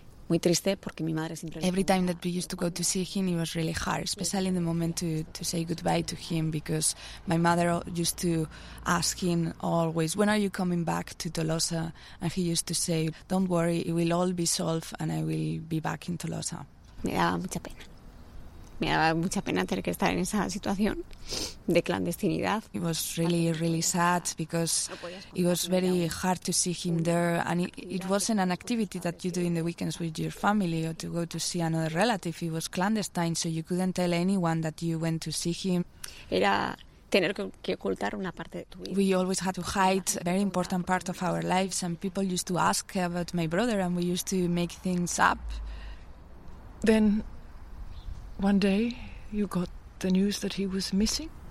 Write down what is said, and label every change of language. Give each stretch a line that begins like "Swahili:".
English: Every time that we used to go to see him, it was really hard, especially in the moment to say goodbye to him, because my mother used to ask him always, when are you coming back to Tolosa? And he used to say, don't worry, it will all be solved and I will be back in Tolosa.
Spanish: Me daba mucha pena. Me daba mucha pena tener que estar en esa situación de clandestinidad.
English: It was really, really sad because it was very hard to see him there. And it wasn't an activity that you do in the weekends with your family or to go to see another relative. It was clandestine, so you couldn't tell anyone that you went to see him.
Spanish: Era tener que ocultar una parte de tu vida.
English: We always had to hide a very important part of our lives, and people used to ask about my brother and we used to make things up. Then, one day, you got the news that he was missing?